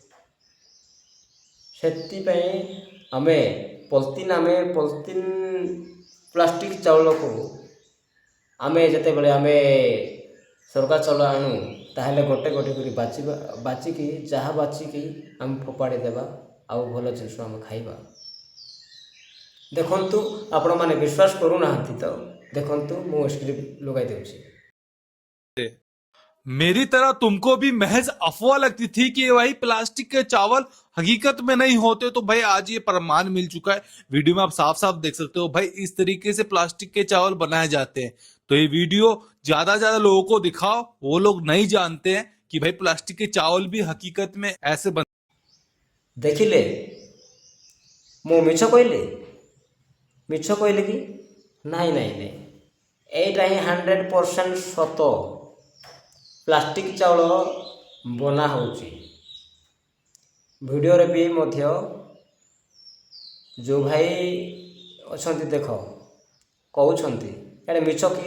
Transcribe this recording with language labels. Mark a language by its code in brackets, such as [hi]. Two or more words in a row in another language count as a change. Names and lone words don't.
[or] ସେଥିପାଇଁ ଆମେ [en] polythene plastic [or] ଚାଉଳକୁ ଆମେ ଯେତେବେଳେ ଆମେ ସରକାର ଚାଉଳ ଆଣୁ, ତାହେଲେ ଗୋଟେ ଗୋଟେ କରି ବାଛିକି ଯାହା ବାଛିକି ଆମେ ଫୋପାଡ଼ି ଦେବା ଆଉ ଭଲ ଜିନିଷ ଆମେ ଖାଇବା। ଦେଖନ୍ତୁ, ଆପଣମାନେ ବିଶ୍ୱାସ କରୁନାହାନ୍ତି ତ ଦେଖନ୍ତୁ, ମୁଁ ସ୍କ୍ରିପ୍ଟ ଲଗାଇ ଦେଉଛି। [hi] मेरी तरह तुमको भी महज अफवाह लगती थी कि भाई प्लास्टिक के चावल हकीकत में नहीं होते, तो भाई आज ये प्रमाण मिल चुका है। वीडियो में आप साफ साफ देख सकते हो भाई, इस तरीके से प्लास्टिक के चावल बनाए जाते हैं। तो ये वीडियो ज्यादा ज्यादा लोगों को दिखाओ, वो लोग नहीं जानते हैं कि भाई प्लास्टिक के चावल भी हकीकत में ऐसे बन। [or] देखिले ମୁଁ ମିଛ କହିଲି? ମିଛ କହିଲି କି? ନାଇଁ ନାଇଁ ନାଇଁ, ଏଇଟା ହିଁ 100% ସତ। ପ୍ଲାଷ୍ଟିକ ଚାଉଳ ବନା ହେଉଛି। ଭିଡ଼ିଓରେ ବି ମଧ୍ୟ ଯେଉଁ ଭାଇ ଅଛନ୍ତି ଦେଖ କହୁଛନ୍ତି ଏଇଟା ମିଛ କି?